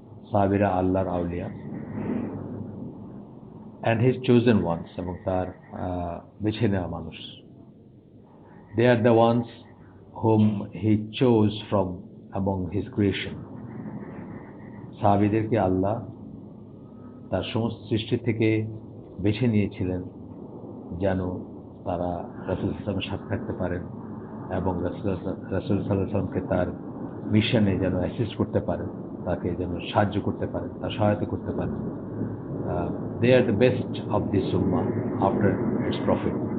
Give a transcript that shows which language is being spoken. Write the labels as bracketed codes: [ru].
[bn] সাহাবীরা আল্লাহর আউলিয়া [en] and his chosen ones, [bn] এবং তার বেছে নেওয়া মানুষ। [en] They are the ones whom he chose from among his creation. [bn] সাহাবীদেরকে আল্লাহ তার সমস্ত সৃষ্টি থেকে বেছে নিয়েছিলেন যেন তারা রাসূল সাল্লাল্লাহু সাথে থাকতে পারেন এবং রাসূল সাল্লাল্লাহু আলাইহি ওয়াসাল্লামকে তার মিশনে যেন অ্যাসিস্ট করতে পারেন, তাকে যেন সাহায্য করতে পারেন, তার সহায়তা করতে পারেন। [en] They are the best of this ummah after its prophet.